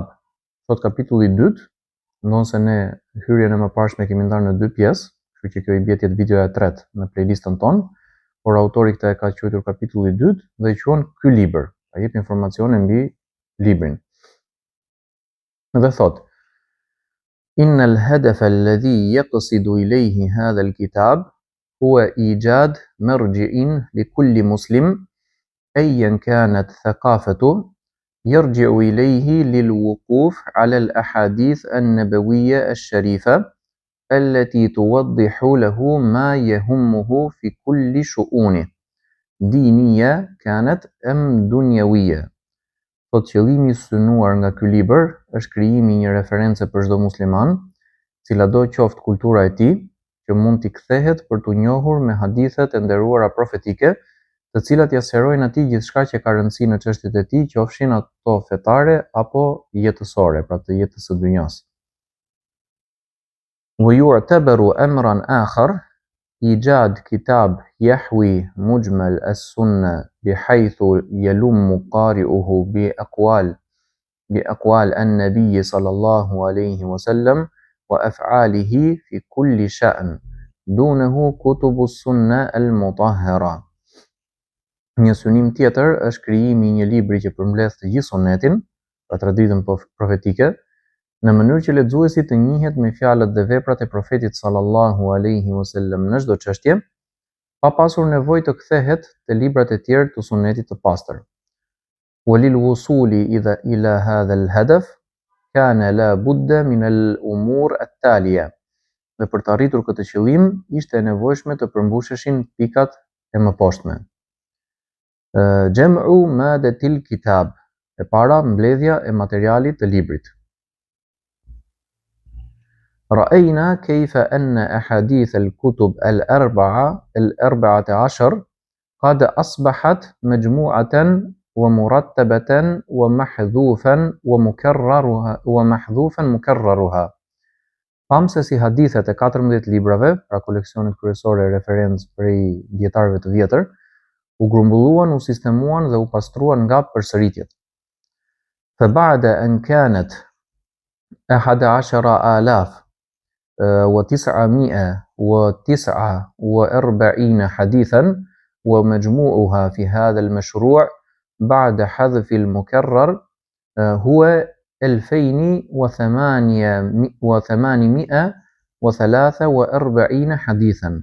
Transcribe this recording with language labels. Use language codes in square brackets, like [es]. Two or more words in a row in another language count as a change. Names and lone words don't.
[sq] Sot kapitulli 2, ndonse ne hyrjen e mëparshme kemi ndarë në dy pjesë, kështu që kjo i bie tjetë videoja e tretë në playlistën tonë, por autori këtë e ka quajtur kapitulli 2 dhe i quajnë ky libër, pra jep informacione mbi librin. Dhe thot: [ar] إن الهدف الذي يقصد إليه هذا الكتاب هو إيجاد مرجع لكل مسلم أيا كانت ثقافته يرجع إليه للوقوف على الأحاديث النبوية الشريفة التي توضح له ما يهمه في كل شؤونه دينية كانت أم دنيوية. [sq] Thot qëllimi i synuar nga ky libër është krijimi i një reference për çdo musliman, cila do qoftë kultura e tij, që mund t'i kthehet për t'u njohur me hadithet e nderuara profetike, të cilat ia sqarojnë atij gjithçka që ka rëndësi në çështjet e tij, qofshin ato fetare apo jetësore, pra të jetës së dunjas. [ar] ويعتبر أمرا آخر إيجاد كتاب يحوي مجمل السنة بحيث يلم قارئه بأقوال النبي صلى الله عليه وسلم وأفعاله في كل شأن دونه كتب السنة المطهرة. [sq] Një synim tjetër është krijimi i një libri që përmbledh të gjithë sunetin, pra traditën profetike, në mënyrë që lexuesi të njihet me fjalët dhe veprat e profetit [ar] صلى الله عليه وسلم [sq] në çdo çështje, pa pasur nevojë të kthehet te librat e tjerë të sunetit të pastër. [ar] وللوصول إلى هذا الهدف كان لا بد من الأمور التالية. [sq] Dhe për të arritur këtë qëllim, ishte e nevojshme të përmbusheshin pikat e mëposhtme. [ar] جمع مادة الكتاب [sq] E para, mbledhja e materialit të librit. [ar] رأينا كيف أن أحاديث الكتب الأربعة عشر قد أصبحت مجموعة ومرتبة ومحذوفا مكررها. [sq] Pam se si hadithet e 14 librave, pra koleksionit kryesore e referencë prej dietarëve të vjetër, u grumbulluan, u sistemuan dhe u pastruan nga përsëritjet. [ar] فبعد أن كانت 11,949 حديثا ومجموعها في هذا المشروع بعد حذف المكرر هو 2843 حديثا.